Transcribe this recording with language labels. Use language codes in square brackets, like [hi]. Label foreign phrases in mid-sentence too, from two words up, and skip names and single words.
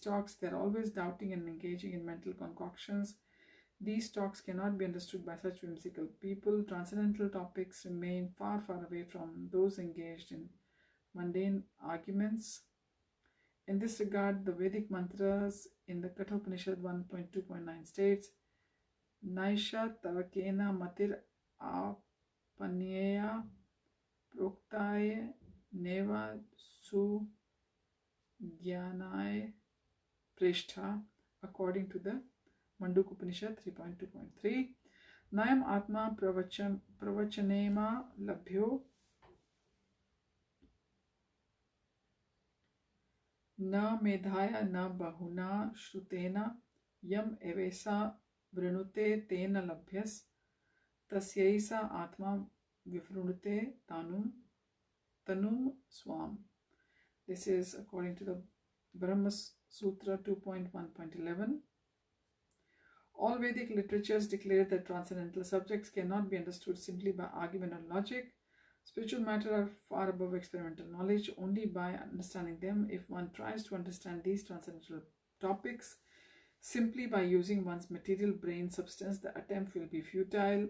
[en] They are always doubting and engaging in mental concoctions. These talks cannot be understood by such whimsical people. Transcendental topics remain far, far away from those engaged in mundane arguments. In this regard, the Vedic mantras in the Kathopanishad 1.2.9 states, [sa] Naisha Tarakena Matir Apanyeya Proktaye Neva Su Gyanaye Prishtha, [en] according to the Manduk Upanishad 3.2.3. [sa] Nayam Atma Pravachanema Labhyo Na Medhaya Na Bahuna Shrutena Yam Evesa Vrinute Tena Labhyas Tasyaisa Atma Vifrunute Tanum Swam. [en] This is according to the Brahma Sutra 2.1.11. All Vedic literatures declare that transcendental subjects cannot be understood simply by argument or logic. Spiritual matter are far above experimental knowledge. Only by understanding them, if one tries to understand these transcendental topics simply by using one's material brain substance, the attempt will be futile.